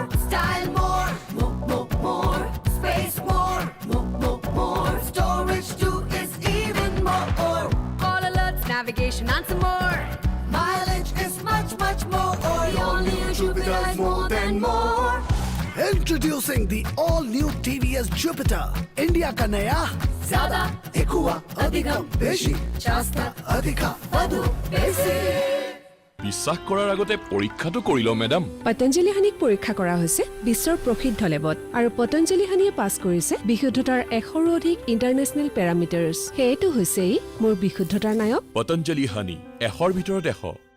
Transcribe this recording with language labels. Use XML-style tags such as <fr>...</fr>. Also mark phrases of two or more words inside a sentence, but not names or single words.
<en>Style more. Space more. Storage too is even more. Call alerts, navigation and some more. Mileage is much more. The all-new Jupiter is more than more. Introducing the all-new TVS Jupiter.</en> <hi>इंडिया का नया Zyada,</hi> <ml>Ekua, Adhikam, Beshi,</ml> <mr>Shasta,</mr> <kn>Adhika,</kn> <or>Vadu, Besi.</or> <as>বিশ্বাস কৰাৰ আগতে পৰীক্ষাটো কৰি লও মেডাম। পতঞ্জলি হানিক পৰীক্ষা কৰা হৈছে বিশ্বৰ প্ৰসিদ্ধ লেবত আৰু পতঞ্জলি হানিয়ে পাছ কৰিছে বিশুদ্ধতাৰ 100ৰো অধিক</as> <en>international parameters.</en> <as>হেইটো হৈছে মোৰ বিশুদ্ধতাৰ নায়ক পতঞ্জলি হানি 100ৰ ভিতৰত 100।</as>